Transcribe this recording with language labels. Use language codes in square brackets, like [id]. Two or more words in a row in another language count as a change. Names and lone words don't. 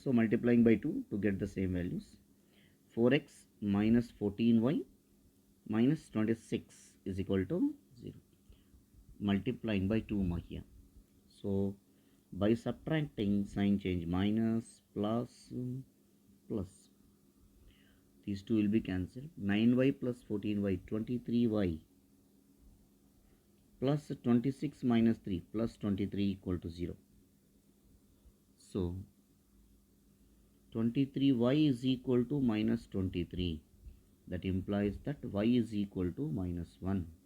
[en] So multiplying by 2 to get the same values. 4x minus 14y minus 26 is equal to 0. Multiplying by 2 here. So by subtracting, sign change, minus plus plus. These two will be cancelled. 9y plus 14y, 23y plus 26 minus 3 plus 23 equal to 0. So 23y is equal to minus 23. That implies that y is equal to minus 1.